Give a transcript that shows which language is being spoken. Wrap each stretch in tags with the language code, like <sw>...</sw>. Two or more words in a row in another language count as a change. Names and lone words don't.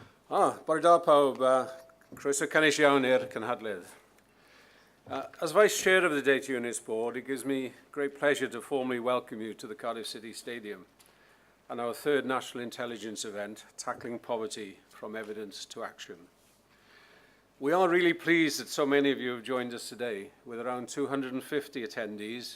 <cy>Bore da pawb, croeso cynnes iawn i'r cynhadledd.</cy> <en>As Vice Chair of the Data Units Board, it gives me great pleasure to formally welcome you to the Cardiff City Stadium and our third national intelligence event, Tackling Poverty from Evidence to Action. We are really pleased that so many of you have joined us today, with around 250 attendees.</en>